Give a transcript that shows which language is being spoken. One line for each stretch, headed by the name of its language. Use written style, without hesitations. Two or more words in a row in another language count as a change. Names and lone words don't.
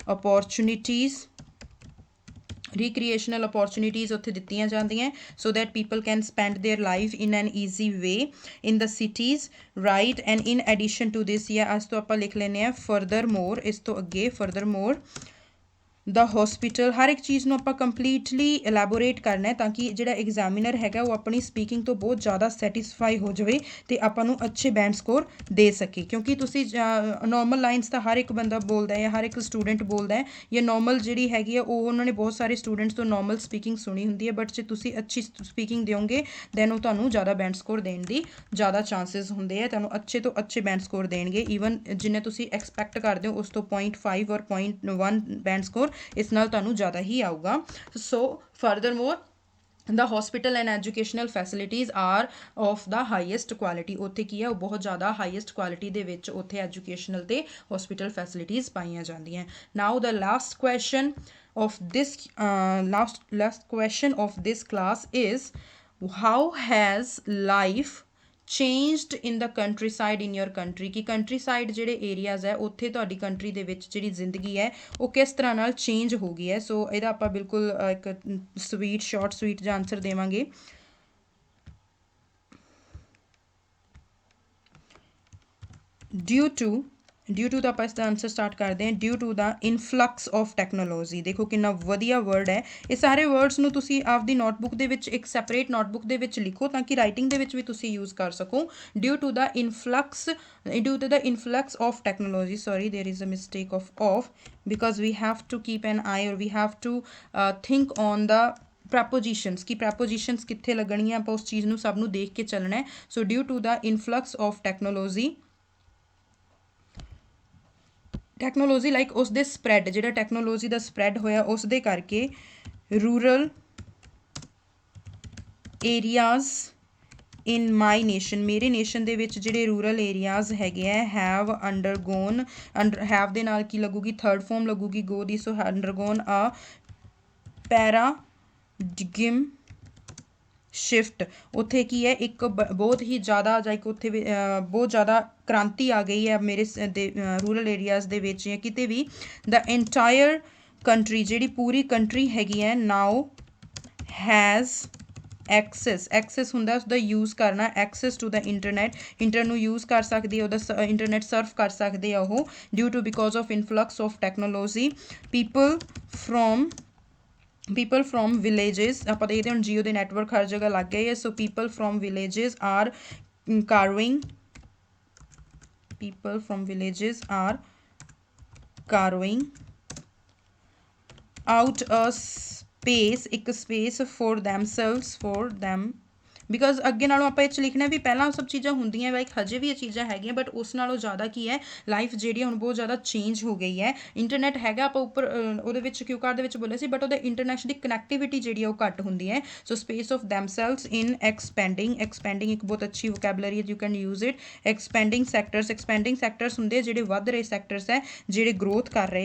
Punjabi: अपॉर्चुनिटीज़ ਉੱਥੇ ਦਿੱਤੀਆਂ ਜਾਂਦੀਆਂ
English: so that people can spend their life in an easy way in the cities right and in addition to this
Punjabi: ਜਾਂ ਅੱਜ ਤੋਂ ਆਪਾਂ ਲਿਖ ਲੈਂਦੇ ਹਾਂ furthermore ਇਸ ਤੋਂ ਅੱਗੇ
English: furthermore the hospital
Punjabi: ਹਰ ਇੱਕ ਚੀਜ਼ ਨੂੰ ਆਪਾਂ
English: completely elaborate
Punjabi: ਕਰਨਾ ਹੈ ਤਾਂ ਕਿ ਜਿਹੜਾ ਐਗਜ਼ਾਮੀਨਰ ਹੈਗਾ ਉਹ ਆਪਣੀ ਸਪੀਕਿੰਗ ਤੋਂ ਬਹੁਤ ਜ਼ਿਆਦਾ ਸੈਟੀਸਫਾਈ ਹੋ ਜਾਵੇ ਤੇ ਆਪਾਂ ਨੂੰ ਅੱਛੇ
English: band score
Punjabi: ਦੇ ਸਕੇ ਕਿਉਂਕਿ ਤੁਸੀਂ
English: normal lines
Punjabi: ਤਾਂ ਹਰ ਇੱਕ ਬੰਦਾ ਬੋਲਦਾ ਹੈ ਹਰ ਇੱਕ ਸਟੂਡੈਂਟ ਬੋਲਦਾ ਹੈ ਜਾਂ ਨੋਰਮਲ ਜਿਹੜੀ ਹੈਗੀ ਆ ਉਹ ਉਹਨਾਂ ਨੇ ਬਹੁਤ ਸਾਰੇ ਸਟੂਡੈਂਟਸ ਤੋਂ
English: normal speaking
Punjabi: ਸੁਣੀ ਹੁੰਦੀ ਹੈ ਬਟ ਜੇ ਤੁਸੀਂ ਅੱਛੀ ਸਪੀਕਿੰਗ ਦਿਓਗੇ ਦੈਨ ਉਹ ਤੁਹਾਨੂੰ ਜ਼ਿਆਦਾ
English: band score
Punjabi: ਦੇਣ ਦੀ ਜ਼ਿਆਦਾ ਚਾਂਸਿਸ ਹੁੰਦੇ ਆ ਤੁਹਾਨੂੰ ਅੱਛੇ ਤੋਂ ਅੱਛੇ
English: band score
Punjabi: ਦੇਣਗੇ ਈਵਨ ਜਿੰਨੇ ਤੁਸੀਂ ਐਕਸਪੈਕਟ ਕਰਦੇ ਹੋ ਉਸ ਤੋਂ 0.5 ਔਰ 0.1
English: band score
Punjabi: ਇਸ ਨਾਲ ਤੁਹਾਨੂੰ ਜ਼ਿਆਦਾ ਹੀ ਆਊਗਾ
English: so furthermore the hospital and educational facilities are of the highest quality
Punjabi: ਉੱਥੇ ਕੀ ਹੈ ਉਹ ਬਹੁਤ ਜ਼ਿਆਦਾ
English: highest quality
Punjabi: ਦੇ ਵਿੱਚ ਉੱਥੇ educational ਤੇ
English: hospital facilities
Punjabi: ਪਾਈਆਂ ਜਾਂਦੀਆਂ
English: now the last question of this class is how has life changed in the countryside in your country
Punjabi: ਕਿ countryside ਜਿਹੜੇ areas ਹੈ ਉੱਥੇ ਤੁਹਾਡੀ ਕੰਟਰੀ ਦੇ ਵਿੱਚ ਜਿਹੜੀ ਜ਼ਿੰਦਗੀ ਹੈ ਉਹ ਕਿਸ ਤਰ੍ਹਾਂ ਨਾਲ ਚੇਂਜ ਹੋ ਗਈ ਹੈ ਸੋ ਇਹਦਾ ਆਪਾਂ ਬਿਲਕੁਲ ਇੱਕ
English: short sweet
Punjabi: ਜਿਹਾ ਆਨਸਰ ਦੇਵਾਂਗੇ
English: due to the
Punjabi: ਆਪਾਂ ਇਸ ਦਾ ਆਨਸਰ ਸਟਾਰਟ ਕਰਦੇ ਹਾਂ
English: due to the influx of technology
Punjabi: ਦੇਖੋ ਕਿੰਨਾ ਵਧੀਆ ਵਰਡ ਹੈ ਇਹ ਸਾਰੇ ਵਰਡਸ ਨੂੰ ਤੁਸੀਂ ਆਪਦੀ ਨੋਟਬੁੱਕ ਦੇ ਵਿੱਚ ਇੱਕ
English: separate notebook
Punjabi: ਦੇ ਵਿੱਚ ਲਿਖੋ ਤਾਂ ਕਿ ਰਾਈਟਿੰਗ ਦੇ ਵਿੱਚ ਵੀ ਤੁਸੀਂ ਯੂਜ਼ ਕਰ ਸਕੋ
English: due to the influx of technology sorry there is a mistake of because we have to keep an eye or we have to think on the prepositions
Punjabi: ਕਿ prepositions ਕਿੱਥੇ ਲੱਗਣੀਆਂ ਆਪਾਂ ਉਸ ਚੀਜ਼ ਨੂੰ ਸਭ ਨੂੰ ਦੇਖ ਕੇ ਚੱਲਣਾ ਹੈ
English: so due to the influx of technology like
Punjabi: ਉਸ ਦੇ ਸਪਰੈਡ ਜਿਹੜਾ ਟੈਕਨੋਲੋਜੀ ਦਾ ਸਪਰੈਡ ਹੋਇਆ ਉਸ ਦੇ ਕਰਕੇ
English: rural areas in my nation
Punjabi: ਮੇਰੇ ਨੇਸ਼ਨ ਦੇ ਵਿੱਚ ਜਿਹੜੇ
English: rural areas
Punjabi: ਹੈਗੇ ਆ
English: have undergone have
Punjabi: ਦੇ ਨਾਲ ਕੀ ਲੱਗੂਗੀ
English: third form
Punjabi: ਲੱਗੂਗੀ go ਦੀ ਸੋ
English: undergone a paradigm shift
Punjabi: ਉੱਥੇ ਕੀ ਹੈ ਇੱਕ ਬਹੁਤ ਹੀ ਜ਼ਿਆਦਾ ਜਾਂ ਇੱਕ ਉੱਥੇ ਬਹੁਤ ਜ਼ਿਆਦਾ ਕ੍ਰਾਂਤੀ ਆ ਗਈ ਹੈ ਮੇਰੇ
English: rural areas
Punjabi: ਦੇ ਵਿੱਚ ਜਾਂ ਕਿਤੇ ਵੀ
English: the entire country
Punjabi: ਜਿਹੜੀ ਪੂਰੀ ਕੰਟਰੀ ਹੈਗੀ ਹੈ
English: now has access
Punjabi: ਹੁੰਦਾ ਉਸਦਾ ਯੂਜ਼ ਕਰਨਾ
English: access to the internet
Punjabi: ਨੂੰ ਯੂਜ਼ ਕਰ ਸਕਦੀ ਹੈ ਉਹਦਾ
English: internet surf
Punjabi: ਕਰ ਸਕਦੇ ਆ ਉਹ
English: due to because of influx of technology people from villages
Punjabi: ਆਪਾਂ ਦੇਖਦੇ ਹੁਣ ਜੀਓ ਦੇ ਨੈਟਵਰਕ ਹਰ ਜਗ੍ਹਾ ਲੱਗ ਗਏ ਹੈ ਸੋ
English: people from villages are carving out a space
Punjabi: ਇੱਕ
English: space for them
Punjabi: ਬਿਕੋਜ਼ ਅੱਗੇ ਨਾਲੋਂ ਆਪਾਂ ਇਹ 'ਚ ਲਿਖਣਾ ਵੀ ਪਹਿਲਾਂ ਸਭ ਚੀਜ਼ਾਂ ਹੁੰਦੀਆਂ ਲਾਈਕ ਹਜੇ ਵੀ ਇਹ ਚੀਜ਼ਾਂ ਹੈਗੀਆਂ ਬਟ ਉਸ ਨਾਲੋਂ ਜ਼ਿਆਦਾ ਕੀ ਹੈ ਲਾਈਫ ਜਿਹੜੀ ਹੁਣ ਬਹੁਤ ਜ਼ਿਆਦਾ ਚੇਂਜ ਹੋ ਗਈ ਹੈ ਇੰਟਰਨੈਟ ਹੈਗਾ ਆਪਾਂ ਉੱਪਰ ਉਹਦੇ ਵਿੱਚ
English: cue card
Punjabi: ਦੇ ਵਿੱਚ ਬੋਲਿਆ ਸੀ ਬਟ ਉਹਦੇ ਇੰਟਰਨੈਟ ਦੀ ਕਨੈਕਟੀਵਿਟੀ ਜਿਹੜੀ ਉਹ ਘੱਟ ਹੁੰਦੀ ਹੈ
English: so space of themselves in expanding
Punjabi: ਇੱਕ ਬਹੁਤ ਅੱਛੀ ਵੋਕੈਬਲਰੀ ਹੈ
English: you can use it expanding sectors
Punjabi: ਹੁੰਦੇ ਜਿਹੜੇ ਵੱਧ ਰਹੇ ਸੈਕਟਰਸ ਹੈ ਜਿਹੜੇ ਗਰੋਥ ਕਰ ਰਹੇ